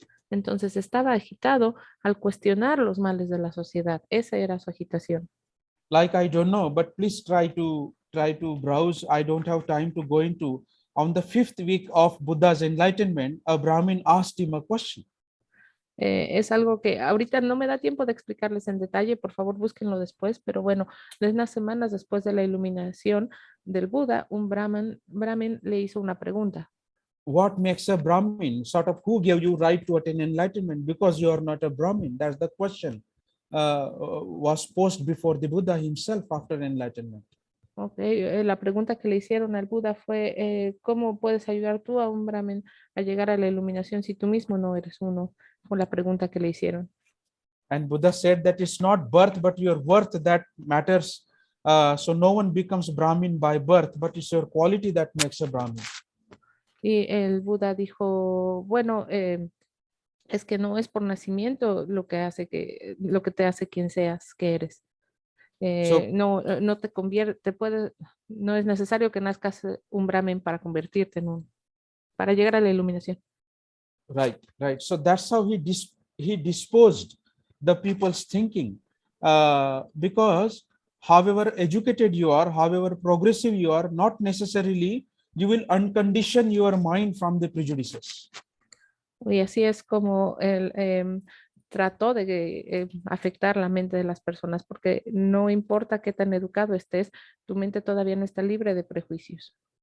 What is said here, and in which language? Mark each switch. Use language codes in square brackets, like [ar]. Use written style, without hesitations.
[es] Entonces estaba agitado al cuestionar los males de la sociedad. Esa era su agitación. [en] Like, I don't know, but please try to browse. I don't have time to go into. On the 5th week of Buddha's enlightenment, a Brahmin asked him a question. [es] Es algo que ahorita no me da tiempo de explicarles en detalle, por favor búsquenlo después, pero bueno, unas semanas después de la iluminación del Buda, un Brahmin le hizo una pregunta. [en] what makes a Brahmin? Sort of who gave you right to attain enlightenment? Because you are not a Brahmin. That's the question was posed before the Buddha himself after enlightenment. Okay. [es] La pregunta que le hicieron al Buda fue, ¿cómo puedes ayudar tú a un Brahmin a llegar a la iluminación si tú mismo no eres uno? Fue la pregunta que le hicieron. [en] And Buddha said that it's not birth, but your worth that matters. So no one becomes Brahmin by birth, but it's your quality that makes a Brahmin. [es] Y el Buda dijo, bueno, es que no es por nacimiento lo que te hace quien seas, que eres. No te convierte, no es necesario que nazcas un Brahmin para convertirte en uno, para llegar a la iluminación. [en] Right. So that's how he disposed the people's thinking, because however educated you are, however progressive you are, not necessarily you will uncondition your mind from the prejudices. [es] Y así es como él trató de afectar la mente de las personas, porque no importa qué tan educado estés, tu mente todavía no está libre de prejuicios.